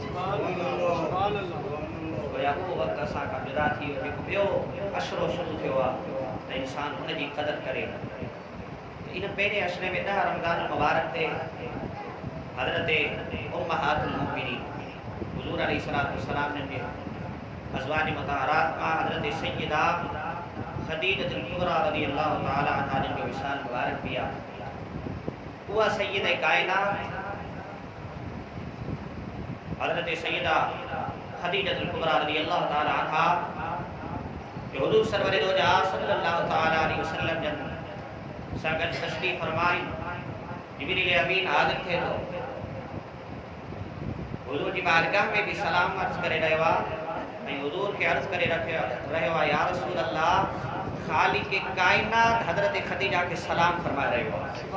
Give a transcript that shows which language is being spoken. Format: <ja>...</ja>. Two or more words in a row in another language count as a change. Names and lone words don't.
<sd>गोया उहो वक़्तु असां खां जुदा थी वियो जेको ॿियो अशरो शुरू थियो आहे त इंसान हुनजी क़दर करे। इन पहिरें अशरे में 10 रमज़ान मुबारक ते हज़रत</sd> <ar>أمهات المؤمنين</ar> <sd>हुज़ूर</sd> <ar>عليه الصلاة والسلام</ar> <sd>जे अज़वाज मुतहरात मां हज़रत सय्यदा खदीजतुल कुबरा</sd> <ar>رضي الله تعالى عنها</ar> <sd>जो विशाल मुबारक भी आहे। उहा सय्यद कायनात हज़रत सय्यदा खदीजतुल कुबरा</sd> <ar>رضي الله تعالى عنها</ar> <sd>जो हुज़ूर सरवर दो जहां</sd> <ar>صلى الله تعالى عليه وسلم</ar> <sd>जन सां गॾु तशरीफ़ फरमाई। जिब्रील अमीन हाज़िर थिए थो, हुज़ूर जी बारगाह में भी सलाम अर्ज़ करे रहियो आहे ऐं हुज़ूर खे अर्ज़ करे रहियो आहे,</sd> <ar>يا رسول الله,</ar> <sd>ख़ालिक कायनात हज़रत खदीजा के सलाम फरमाए रहियो आहे।</sd>